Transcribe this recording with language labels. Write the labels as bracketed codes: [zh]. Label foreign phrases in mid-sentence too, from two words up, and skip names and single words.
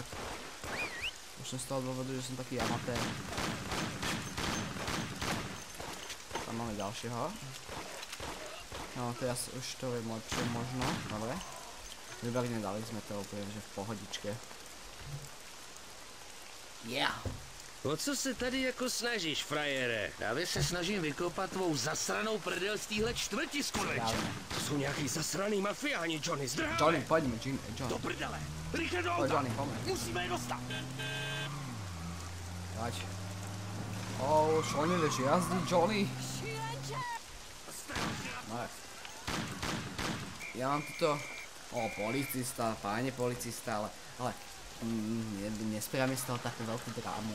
[sk] Už som z toho dôvodu, že som taký amatér. Tam máme ďalšieho. No teraz už to je lepšie možno, dobre. Výborne, dali sme to úplne, že v pohodičke. Yeah! [cs] O co se tady jako snažíš, frajere? Právě se snažím vykopat tvou zasranou prdel z téhle čtvrti, skurveče. To jsou nějaký zasraný mafiáni, Johnny, zdrháme. Johnny, pojďme, Johnny. Do prdele, rychle do Pojď, auta. Johnny, pojďme. Musíme je dostat. [sk] Dať. Čo nevieš jazdiť, Johnny? No. Ja mám tuto... policista, páne policista, ale nespravíme z toho takú veľkú drámu.